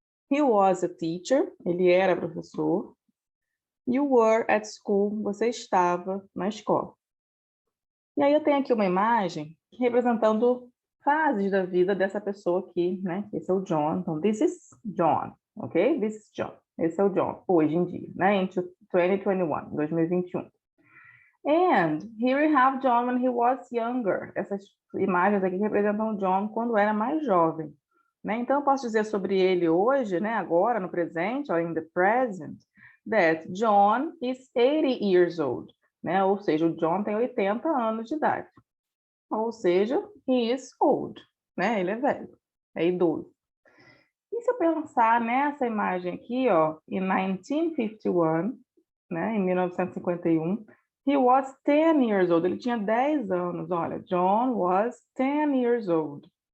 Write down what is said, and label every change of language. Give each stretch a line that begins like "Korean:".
English: He was a teacher,
Portuguese: ele era professor.
English: You were at school,
Portuguese: você estava na escola. E aí eu tenho aqui uma imagem representando fases da vida dessa pessoa aqui, né? Esse é o John. Então,
English: this is John, ok? This is John.
Portuguese: Esse é o John, hoje em dia, né? Em 2021, 2021.
English: And here we have John when he was younger.
Portuguese: Essas imagens aqui representam o John quando era mais jovem, né? Então, eu posso dizer sobre ele hoje, né? Agora, no presente,
English: or in the present, that John is 80 years old.
Portuguese: Né? Ou seja, o John tem 80 anos de idade. Ou seja,
English: he is old,
Portuguese: né? Ele é velho, é idoso. E se eu pensar nessa imagem aqui, ó, em 1951, né, em 1951,
English: he was 10 years old,
Portuguese: ele tinha 10 anos, olha,
English: John was 10 years old.